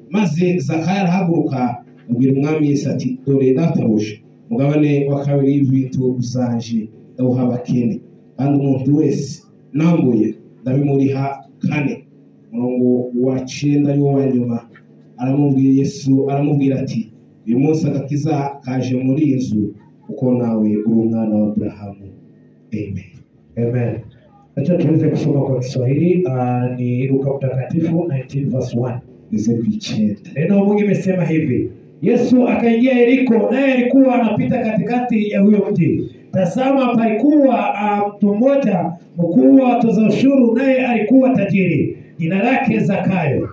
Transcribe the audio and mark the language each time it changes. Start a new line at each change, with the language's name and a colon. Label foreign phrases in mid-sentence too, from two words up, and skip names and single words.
Kinyarwanda: Maze Zakayo arahaguruka abwira umwami Yesu ati, dore databuja, mugabane wa 2 w'ibintu uzanje ndawuha abakene, kandi umuntu wese nambuye ndabimuriha 4. Umurongo wa 9 yo wa nyuma aramubwira Yesu aramubwira ati, uyu munsi agakiza kaje muri inzu kuko nawe uri umwana wa Abrahamu. Amen. Amen.
Swahili: Acha tuweze kusoma kwa Kiswahili. Ni Luka mtakatifu 19 verse 1. Nize kuichenda. Neno Mungu imesema hivi: Yesu akaingia Yeriko, naye alikuwa anapita katikati ya huyo mji. Tazama, palikuwa mtu mmoja mkuu wa watoza ushuru, naye alikuwa tajiri, jina lake Zakayo.